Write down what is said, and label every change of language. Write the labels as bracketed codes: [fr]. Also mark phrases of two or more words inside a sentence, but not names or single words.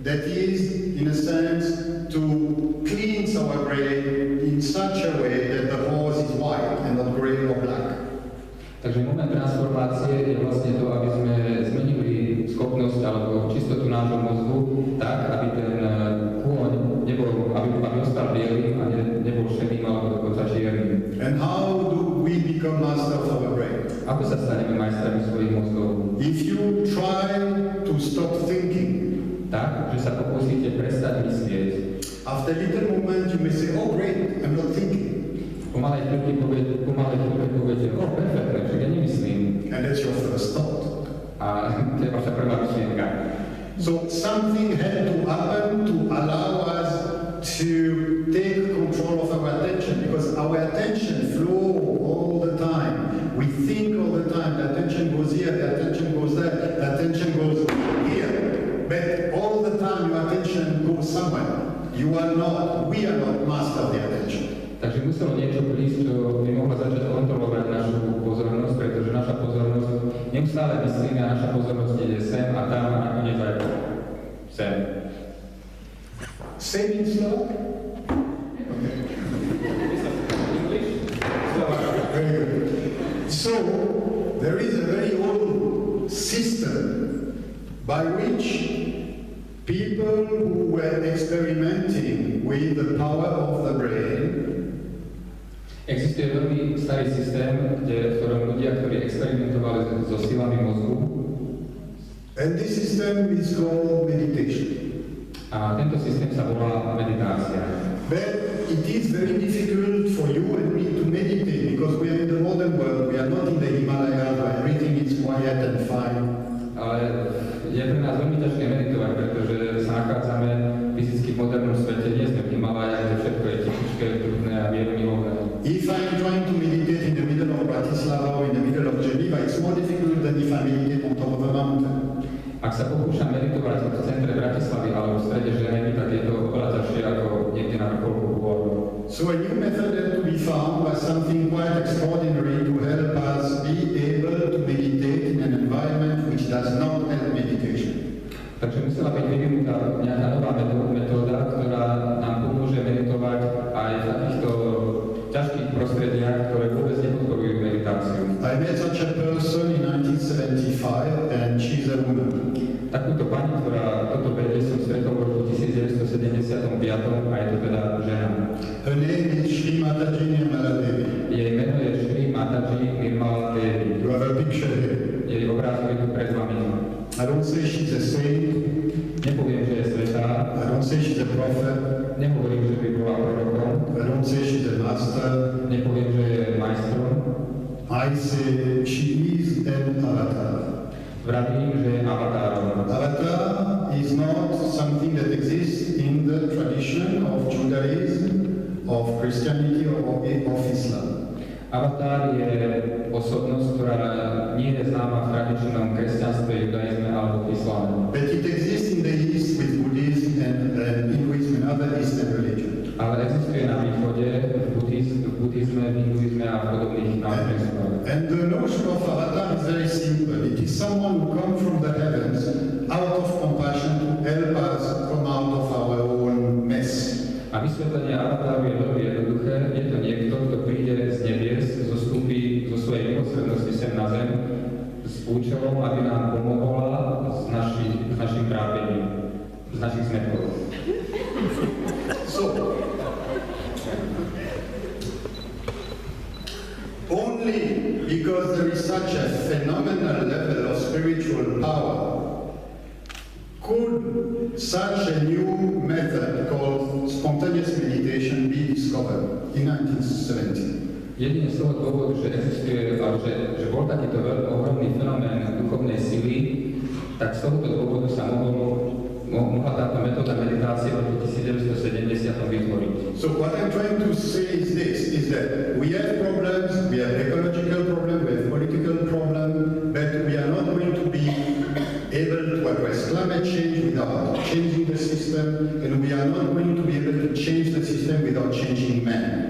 [en] That is, in a sense, to cleanse our brain in such a way that the horse is white and not grey or black. [sk] Takže moment transformácie je vlastne to, aby sme zmenili schopnosť alebo čistotu nášho mozgu tak, aby ten kôň nebol, aby ostal bielým a nebol šedým alebo dokonca čiernym. [en] And how do we become master of our brain? [sk] Ako sa staneme majstrami svojich mozgov? [en] If you try to stop thinking, [sk] Tak, že sa pokúsite prestať myslieť. [en] after a little moment you may say, oh great, I'm not thinking. [sk] Pomalej chvíľke poviete, perfektne, však ja nemyslím. [en] And that's your first thought. [sk] A to je vaša prvá myšlienka. [en] So something had to happen to allow us to take control of our attention, because our attention flows all the time. We think all the time. The attention goes here, the attention goes there, the attention goes here. But all the time your attention goes somewhere. We are not master of the attention. [sk] Takže muselo niečo prísť, čo by mohlo začať kontrolovať našu pozornosť, pretože naša pozornosť neustále myslíme a naša pozornosť ide sem a tam a nakoniec aj sem. [en] Same in Slovak? Very good. So, there is a very old system by which people who were experimenting with the power of the brain. [sk] Existuje veľmi starý systém, v ktorom ľudia, ktorí experimentovali so silami mozgu. [en] And this system is called meditation. [sk] A tento systém sa volá meditácia. [en] But it is very difficult for you and me to meditate because we are in the modern world. We are not in the Himalayas where everything is quiet and fine. [sk] Ale je pre nás veľmi ťažké meditovať, pretože sa nachádzame fyzicky v modernom svete, nie sme v Himalajách, kde všetko je tichučké, trudné a milové. [en] If I'm trying to meditate in the middle of Bratislava or in the middle of Geneva, it's more difficult than if I meditate on top of a mountain. [sk] Ak sa pokúšam meditovať v centre Bratislavy alebo v strede Ženevy, tak je to oveľa ťažšie ako niekde na vrcholku hôr. [en] So a new method had to be found was something quite extraordinary to help us be able to meditate in an environment which does not help meditation. [sk] Takže musela byť vyvinutá nejaká nová metóda, ktorá nám pomôže meditovať aj v takýchto ťažkých prostrediach, ktoré vôbec nepodporujú meditáciu. [en] I met such a person in 1975 and she's a woman. [sk] Takúto pani, ktorá toto vedie, som stretol v roku 1975 a je to teda žena. [en] Her name is Sri Mataji Nirmala Devi. [sk] Jej meno je Sri Mataji Nirmala Devi. [en] You have a picture here. [sk] Jej obrázok je tu pred vami. [en] I don't say she's a saint. [sk] Nepoviem, že je svätá. [en] I don't say she's a prophet. [sk] Nehovorím, že by bola prorokom. [en] I don't say she's a master. [sk] Nepoviem, že je majstrom. [en] I say she is an avatar. [sk] Vravím, že je avatárom. [en] Avatar is not something that exists in the tradition of Judaism, of Christianity, or of Islam. [sk] Avatar je osobnosť, ktorá nie je známa v tradičnom kresťanstve, judaizme alebo v islame. [en] But it exists in the East with Buddhism and Hinduism and other Eastern religions. [sk] Ale existuje na východe, v buddhizme, v hinduizme a v podobných náboženstvách. [en] And the notion of avatar is very simple. It is someone who comes from the heavens out of compassion to help us come out of our own mess. [sk] A vysvetlenie avatáru je veľmi jednoduché. Je to niekto, kto príde z nebies, zostúpi zo svojej milosrdnosti sem na zem s účelom, aby nám pomohla s našim trápením, z našich zmetkov. [en] So, only because there is such a phenomenal level of spiritual power could such a new method called spontaneous meditation be discovered in 1970. [sk] Jedine z toho dôvodu, že existuje, že bol takýto ohromný fenomén duchovnej sily, tak z tohoto dôvodu sa mohla táto metóda meditácie v roku 1970 vytvoriť. [en] So what I'm trying to say is this, is that we have problems, we have ecological problems, we have political problems, but we are not going to be able to address climate change without changing the system, and we are not going to be able to change the system without changing man.